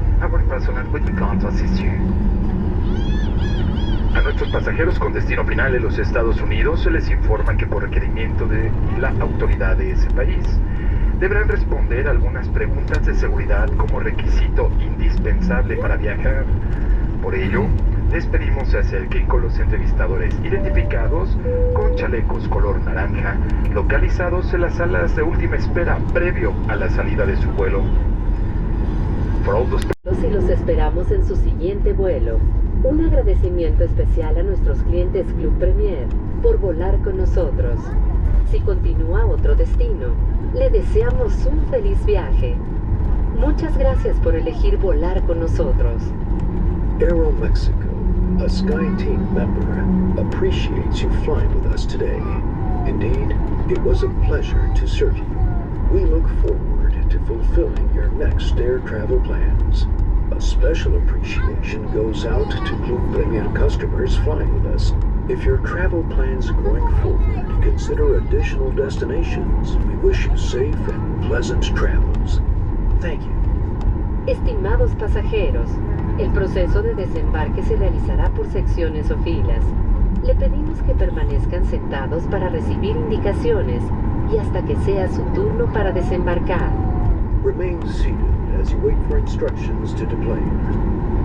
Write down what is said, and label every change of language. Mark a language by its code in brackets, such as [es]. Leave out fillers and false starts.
[en] Our personnel will be glad to assist you. [es] A nuestros pasajeros con destino final en los Estados Unidos se les informa que por requerimiento de la autoridad de ese país deberán responder algunas preguntas de seguridad como requisito indispensable para viajar. Por ello, les pedimos se acerquen con los entrevistadores identificados con chalecos color naranja, localizados en las salas de última espera previo a la salida de su vuelo. Y los esperamos en su siguiente vuelo. Un agradecimiento especial a nuestros clientes Club Premier por volar con nosotros. Si continúa a otro destino, le deseamos un feliz viaje. Muchas gracias por elegir volar con nosotros. [en] Aeromexico, a SkyTeam member, appreciates you flying with us today. Indeed, it was a pleasure to serve you. We look forward to fulfilling your next air travel plans. A special appreciation goes out to Club Premier customers flying with us. If your travel plans going forward consider additional destinations, we wish you safe and pleasant travels. Thank you. [es] Estimados pasajeros, el proceso de desembarque se realizará por secciones o filas. Le pedimos que permanezcan sentados para recibir indicaciones y hasta que sea su turno para desembarcar. [en] Remain seated as you wait for instructions to deplane.